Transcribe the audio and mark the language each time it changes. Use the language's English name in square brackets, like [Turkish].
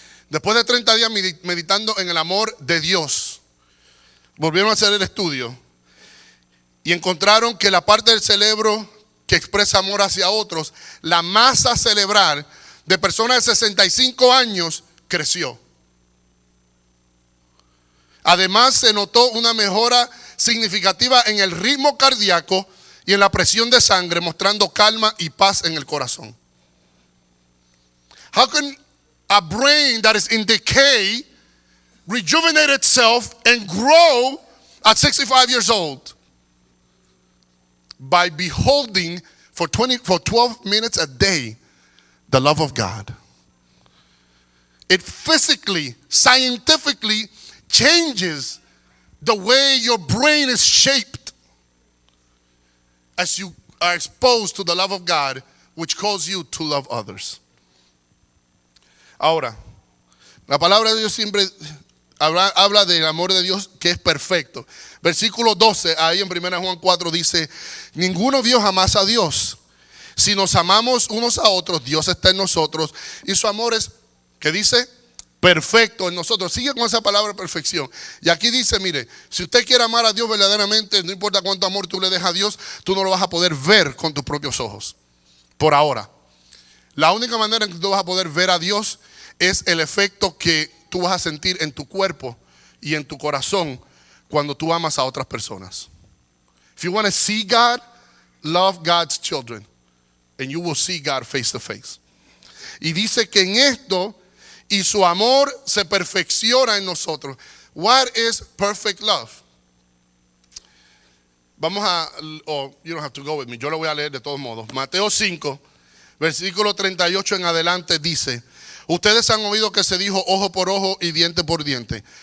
[Spanish] Después de 30 días meditando en el amor de Dios, volvieron a hacer el estudio y encontraron que la parte del cerebro que expresa amor hacia otros, la masa cerebral de personas de 65 años creció. Además, se notó una mejora significativa en el ritmo cardíaco y en la presión de sangre, mostrando calma y paz en el corazón. [English] How can a brain that is in decay rejuvenate itself and grow at 65 years old? By beholding for 12 minutes a day the love of God. It physically, scientifically changes the way your brain is shaped as you are exposed to the love of God, which calls you to love others. [Spanish] Ahora, la palabra de Dios siempre habla del amor de Dios que es perfecto. Versículo 12, ahí en 1 Juan 4 dice, ninguno vio jamás a Dios. Si nos amamos unos a otros, Dios está en nosotros y su amor es, ¿qué dice? Perfecto en nosotros. Sigue con esa palabra perfección. Y aquí dice, mire, si usted quiere amar a Dios verdaderamente, no importa cuánto amor tú le des a Dios, tú no lo vas a poder ver con tus propios ojos. Por ahora. La única manera en que tú vas a poder ver a Dios es el efecto que tú vas a sentir en tu cuerpo y en tu corazón cuando tú amas a otras personas. [English] If you want to see God, love God's children and you will see God face to face. [Spanish] Y dice que en esto y su amor se perfecciona en nosotros. [English] What is perfect love? [Spanish] Vamos a, [English] you don't have to go with me, [Spanish] yo lo voy a leer de todos modos. Mateo 5, versículo 38 en adelante dice, ustedes han oído que se dijo ojo por ojo y diente por diente.